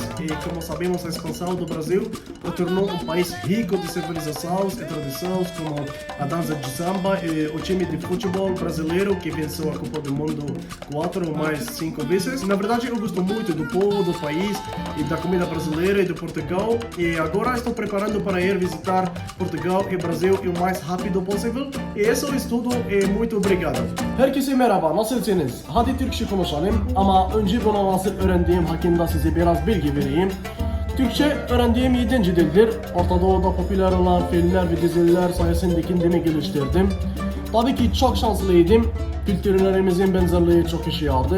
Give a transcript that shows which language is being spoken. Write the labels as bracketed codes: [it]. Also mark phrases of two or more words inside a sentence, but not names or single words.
[pt] E como sabemos, a expansão do Brasil o tornou um país rico de civilizações e tradições, como a dança de samba e o time de futebol brasileiro que venceu a Copa do Mundo 4 ou mais 5 vezes. Na verdade, eu gosto muito do povo, do país e da comida brasileira e de Portugal. E agora estou preparando para ir visitar Portugal e Brasil o mais rápido possível. E isso é tudo e muito obrigado. [tr] Herkese merhaba, nasılsınız? Hadi Türkçe konuşalım ama önce bunu nasıl öğrendiğim hakkında size biraz bilgi vereyim. Türkçe öğrendiğim 7. dildir. Orta Doğu'da popüler olan filmler ve diziler sayesinde kendimi geliştirdim. Tabii ki çok şanslıydım. Kültürlerimizin benzerliği çok işe yaradı.